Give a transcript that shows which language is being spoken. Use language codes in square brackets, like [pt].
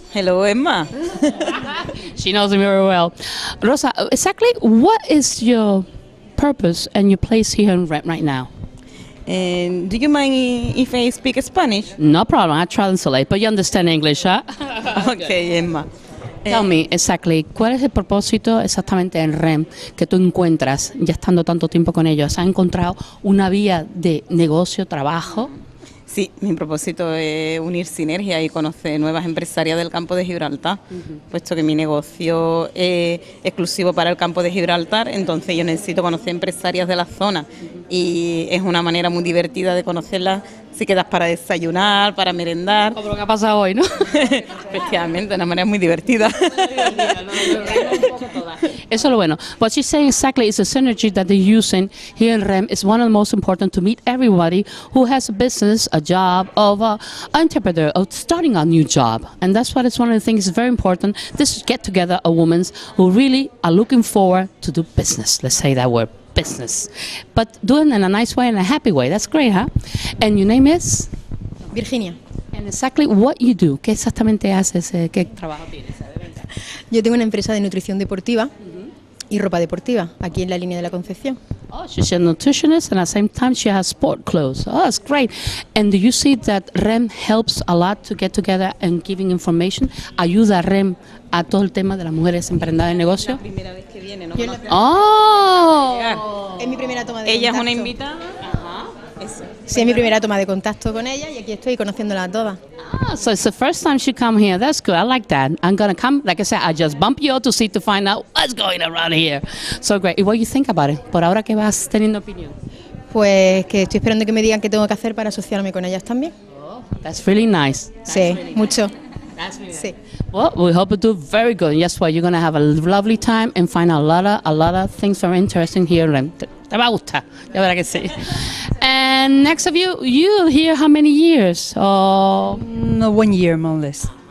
[en] Hello, Emma. She knows me very well. Rosa, exactly what is your purpose and your place here in REM right now? And do you mind if I speak Spanish? No problem, I translate, but you understand English, huh? Okay, Emma. Tell me exactly, [es] ¿cuál es el propósito exactamente en REM que tú encuentras ya estando tanto tiempo con ellos? ¿Has encontrado una vía de negocio, trabajo? Sí, mi propósito es unir sinergia y conocer nuevas empresarias del campo de Gibraltar, puesto que mi negocio es exclusivo para el campo de Gibraltar, entonces yo necesito conocer empresarias de la zona y es una manera muy divertida de conocerlas si quedas para desayunar, para merendar. Como lo que ha pasado hoy, ¿no? Efectivamente, una manera muy divertida. Eso es lo bueno. [en] What she's saying exactly is the synergy that they're using here in REM is one of the most important to meet everybody who has a business, a job, of an entrepreneur, of starting a new job. And that's what it's one of the things is very important. This get together of women who really are looking forward to do business. Let's say that word, business. But doing it in a nice way and a happy way. That's great, huh? And your name is? Virginia. And exactly what you do. [es] ¿Qué exactamente haces? ¿Qué trabajo tienes? Yo tengo una empresa de nutrición deportiva y ropa deportiva aquí en la línea de la Concepción. [en] Oh, she's a nutritionist and at the same time she has sport clothes. Oh, that's great. And do you see that REM helps a lot to get together and giving information? [es] ¿Ayuda a REM a todo el tema de las mujeres emprendedoras de negocio? Primera vez que viene, ¿no? Oh! Es mi primera toma de Ella es contacto. una invitada. Eso. Sí, es mi primera toma de contacto con ella y aquí estoy conociéndola a todas. [en] Ah, so it's the first time she come here. That's good. I like that. I'm gonna come. Like I said, I just bump you out to find out what's going around here. So great. What do you think about it? [es] Por ahora que vas teniendo opinión. Pues que estoy esperando que me digan qué tengo que hacer para asociarme con ellas también. [en] That's really nice. [es] Sí, mucho. Sí. [en] Well, we hope you do very good. And guess what? You're gonna have a lovely time and find a lot of things very interesting here. [es] Te va a gustar. Ya verá que sí. [en] And next of you here how many years? Oh. No, 1 year more or less.